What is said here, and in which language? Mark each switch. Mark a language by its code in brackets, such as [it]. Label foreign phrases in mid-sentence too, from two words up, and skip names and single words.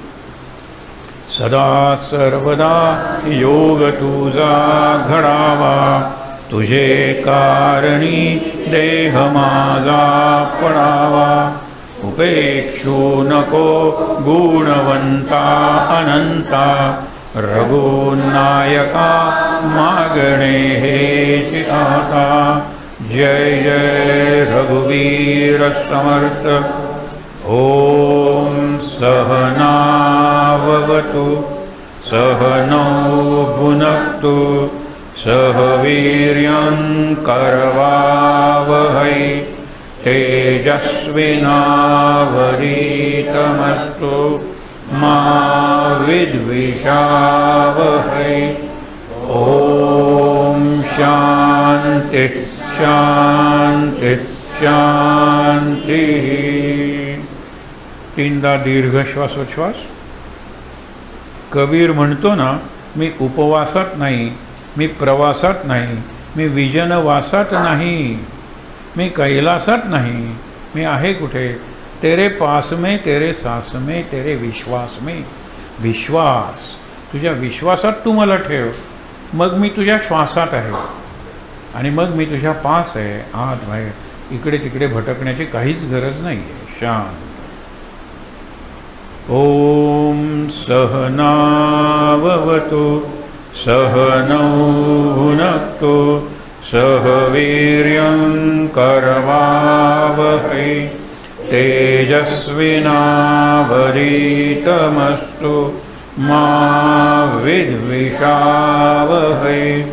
[mr] सदा सर्वदा योग तुझा घडावा, तुझे कारणी देह माझा पडावा. उपेक्षू नको गुणवंता अनंता, रघुनायका मागणे हेच आता. जय जय रघुवीर समर्थ. [sa] ओम सहनावतु सहनौ भुनक्तु सह वीर्यं करवावहै तेजस्विनावधीतमस्तु मा विद्विषावहै। ओम शांति शांति शांति। [mr] तीनदा दीर्घ श्वासोच्छ्वास। कबीर म्हणतो ना, मी उपवासात नाही, मी प्रवासात नाही, मी विजनवासात नाही, मी कैलासात नाही, मी आहे कुठे? [hi] तेरे पास में, तेरे सास में, तेरे विश्वास में। [mr] विश्वास, तुझ्या विश्वासात तू मला ठेव, मग मी तुझ्या श्वासात आहे आणि मग मी तुझ्या पास आहे, आत बाहेर, इकडे तिकडे भटकण्याची काहीच गरज नाही आहे। शांत। [sa] ओम सहनाववतु सहनौ भुनक्तु सह वीर्यं करवावहै तेजस्विनावधीतमस्तु मा विद्विषावहै।